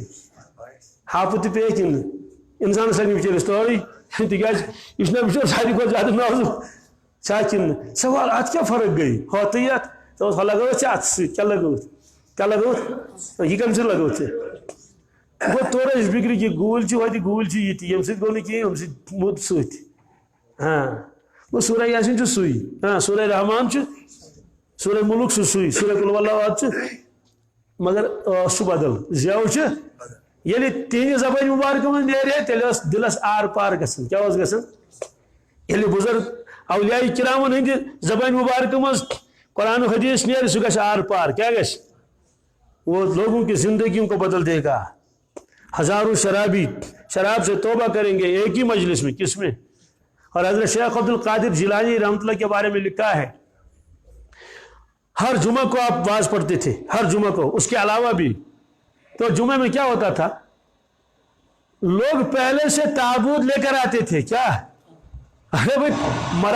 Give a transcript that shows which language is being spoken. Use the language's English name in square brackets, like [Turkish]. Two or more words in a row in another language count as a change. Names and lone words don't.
[Kashmiri] ہاپُت تہِ پیٚیہِ کِنہٕ انسانس لگہِ نہٕ بِچٲرِس تورٕے تِکیٛازِ یہِ چھُنہ بِچور ساروی کھۄتہٕ زیادٕ نازُک چھا کِنہٕ سوال اتھ کیٛاہ فرق گٔے ہۄ تہٕ یتھ ہۄ لگٲوتھ ژےٚ اتھٕ سۭتۍ کیٛاہ لگٲوتھ یہِ کمہِ سۭتۍ لگٲوتھ ژےٚ گوٚو توٚر اَسہِ فِکرِ کہِ گوٗلۍ چھِ ہوٚتہِ گوٗلۍ چھِ یہِ تہِ ییٚمہِ سۭتۍ گوٚو نہٕ کِہیٖنۍ ییٚمہِ سۭتۍ موٚد سۭتۍ گوٚو سورہ یاسین چھُ سُے سورہ رحمان چھُ سورہ مُلک چھُ سُے سورہ [Arabic] قل ہو اللہ احد [Kashmiri] چھُ مگر ٲس چھُ بدل زٮ۪و چھِ ییٚلہِ تِہنٛدِ زبٲنۍ مُبارکہٕ منٛز نیرِ ہے تیٚلہِ ٲس دِلس آر پار گژھان کیٛاہ اوس گژھان ییٚلہِ بُزرگ اولیاء کرامن ہٕنٛدِ زبانہِ مُبارکہٕ منٛز قرآن و حدیث نیرِ سُہ گژھِ آر پار کیا گژھِ [Urdu] وہ لوگوں کی زندگیوں کو بدل دے گا ہزاروں شرابی شراب سے توبہ کریں گے ایک ہی مجلس میں کس میں اور حضرت شیخ عبد القادر جیلانی رحمۃ اللہ کے بارے میں لکھا ہے ہر جمعہ کو آپ واز پڑھتے تھے ہر جمعہ کو اس کے علاوہ بھی تو جمعہ میں کیا ہوتا تھا لوگ پہلے سے تابوت لے کر آتے تھے کیا ارے بھائی مرا